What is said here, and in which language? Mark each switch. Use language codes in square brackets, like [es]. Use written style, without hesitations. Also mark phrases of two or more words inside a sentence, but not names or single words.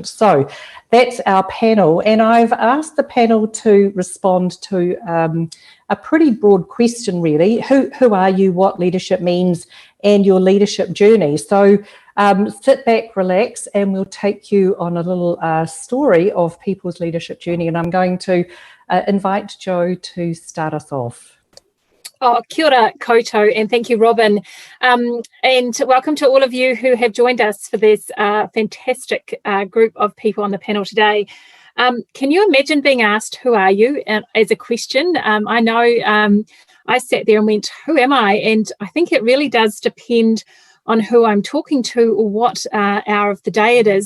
[en] So that's our panel, and I've asked the panel to respond to a pretty broad question really. Who are you, what leadership means, and your leadership journey? So sit back, relax, and we'll take you on a little story of people's leadership journey, and I'm going to invite Joe to start us off. [mi] Oh, kia ora koutou, [en] and thank you, Robin. And welcome to all of you who have joined us for this fantastic group of people on the panel today. Can you imagine being asked, who are you, as a question? I know I sat there and went, who am I? And I think it really does depend on who I'm talking to or what hour of the day it is.